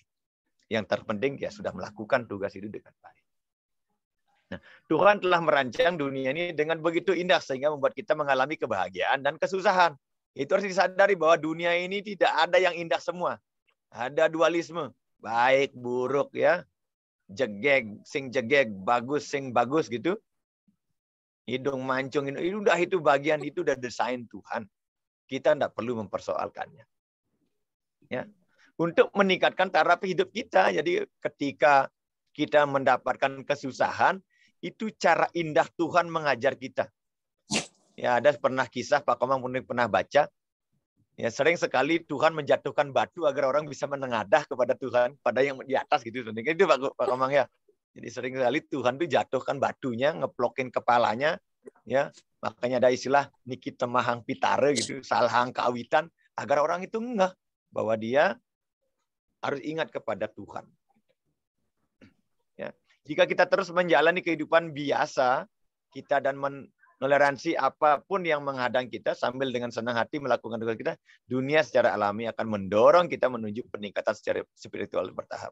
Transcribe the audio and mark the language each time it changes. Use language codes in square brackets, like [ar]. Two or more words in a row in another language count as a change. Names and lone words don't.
[id] Yang terpenting dia sudah melakukan tugas itu dengan baik. Nah, Tuhan telah merancang dunia ini dengan begitu indah sehingga membuat kita mengalami kebahagiaan dan kesusahan. Itu harus disadari bahwa dunia ini tidak ada yang indah semua. Ada dualisme, baik buruk ya. [ban] Jegeg, sing jegeg, bagus, sing bagus gitu. [id] Hidung mancung, itu bagian itu udah desain Tuhan. Kita tidak perlu mempersoalkannya. Ya. Untuk meningkatkan taraf hidup kita. Jadi ketika kita mendapatkan kesusahan, itu cara indah Tuhan mengajar kita. Ya, ada pernah kisah Pak Komang pernah baca. Ya, sering sekali Tuhan menjatuhkan batu agar orang bisa menengadah kepada Tuhan, pada yang di atas gitu. Itu Pak Komang ya. Jadi sering sekali Tuhan tuh jatuhkan batunya, ngeplokin kepalanya, ya. Makanya ada istilah [ban] niki temahang pitare [id] gitu, [ban] salhang kawitan, [id] agar orang itu ngeh bahwa dia harus ingat kepada Tuhan. Ya. Jika kita terus menjalani kehidupan biasa, kita dan toleransi apapun yang menghadang kita sambil dengan senang hati melakukan tugas kita, dunia secara alami akan mendorong kita menuju peningkatan secara spiritual bertahap.